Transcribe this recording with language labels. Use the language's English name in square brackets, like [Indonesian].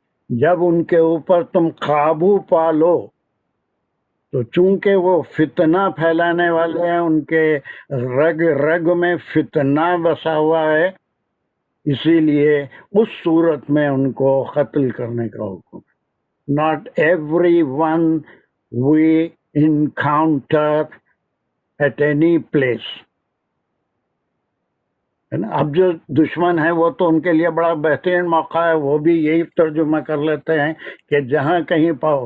[Urdu] جب ان کے اوپر تم قابو پا لو، تو چونکہ وہ فتنہ پھیلانے والے ہیں، ان کے رگ رگ میں فتنہ بسا ہوا ہے، اسی لیے اس صورت میں ان کو قتل کرنے کا حکم. [English] Not everyone we encounter at any place. [Urdu] اب جو دشمن ہے وہ تو ان کے لیے بڑا بہترین موقع ہے، وہ بھی یہی ترجمہ کر لیتے ہیں کہ جہاں کہیں پاؤ.